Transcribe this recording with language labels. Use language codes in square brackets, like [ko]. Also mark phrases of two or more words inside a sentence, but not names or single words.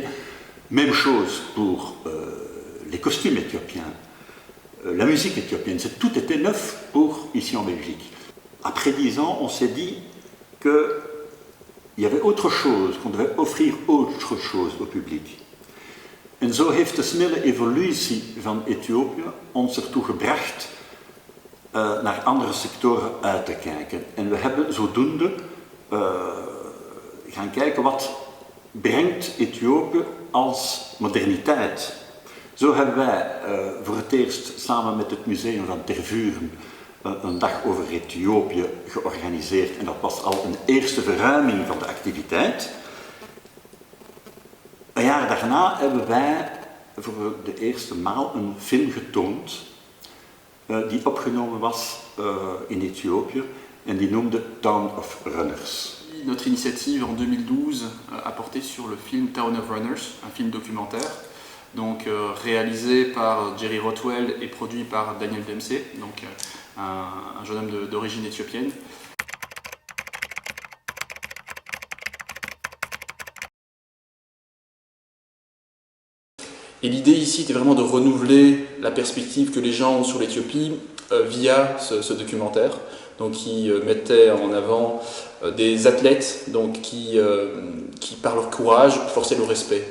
[fr] Même chose pour les costumes éthiopiens, la musique éthiopienne, tout était neuf pour ici en Belgique. Après 10 ans, on s'est dit qu'il y avait autre chose, qu'on devait offrir autre chose au public. [nl] En zo heeft de snelle evolutie van Ethiopië ons ertoe gebracht naar andere sectoren uit te kijken. En we hebben zodoende gaan kijken wat brengt Ethiopië als moderniteit. Zo hebben wij voor het eerst samen met het museum van Tervuren een dag over Ethiopië georganiseerd en dat was al een eerste verruiming van de activiteit. Een jaar daarna hebben wij voor de eerste maal een film getoond die opgenomen was in Ethiopië en die noemde Town of Runners. [fr] Notre initiative en 2012 a porté sur le film Town of Runners, un film documentaire, donc réalisé par Jerry Rothwell et produit par Daniel Dempsey, donc un jeune homme d'origine éthiopienne. Et l'idée ici était vraiment de renouveler la perspective que les gens ont sur l'Éthiopie via ce documentaire, donc qui mettait en avant des athlètes donc, qui par leur courage forçaient le respect.